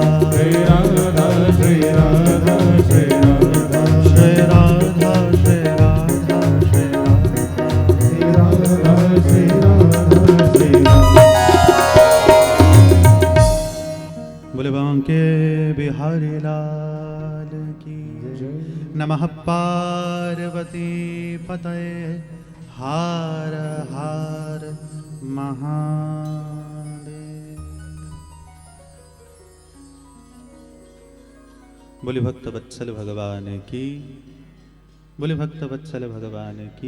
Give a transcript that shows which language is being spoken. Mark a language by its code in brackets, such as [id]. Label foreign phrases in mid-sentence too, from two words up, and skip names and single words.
[hi] श्री राधा श्री राधा श्री राधा। श्री राधा श्री राधा श्री राधा। श्री राधा श्री राधा। बोले बांके बिहारी लाल की नमः। पार्वती पतये हार हार महादेव। बोले भक्त वत्सल भगवान की। बोले भक्त वत्सल भगवान की।